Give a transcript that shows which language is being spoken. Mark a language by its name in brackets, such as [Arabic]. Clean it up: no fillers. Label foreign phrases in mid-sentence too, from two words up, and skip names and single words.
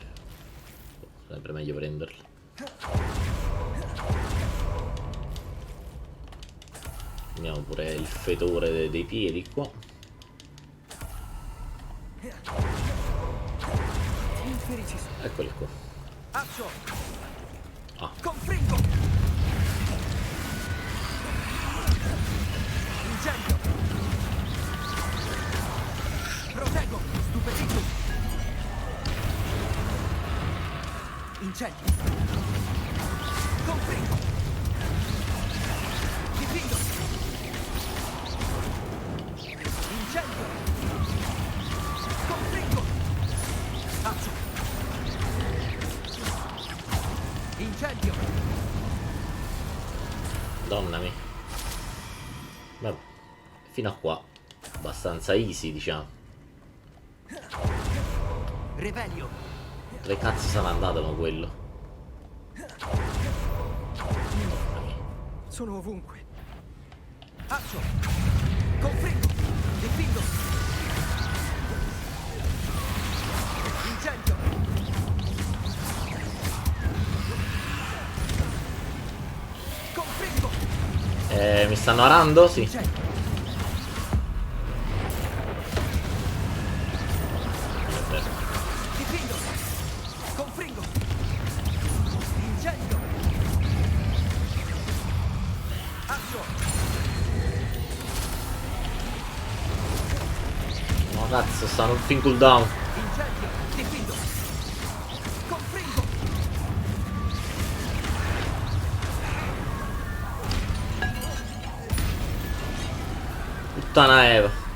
[Italian] Sempre meglio prenderle. Prendiamo pure il fetore dei piedi qua. Eccoli qua. Accio! Ah. Confringo! Incendio! Proteggo! Stupefitto! Incendio! Confringo! Difendo! Incendio! Confringo! Accio! Incendio! Donna mia. Vabbè. Fino a qua. Abbastanza easy, diciamo. Revelio! Dove cazzo sarà andato con quello? Sono ovunque. Accio! Confringo! Difendo! Incendio! Confringo! Mi stanno arando? Sì. Incendio! Difendo! Confringo! Incendio! Accio! No cazzo, stanno tutti in cooldown. Incendio! Difendo! Confringo! Puttana Eva.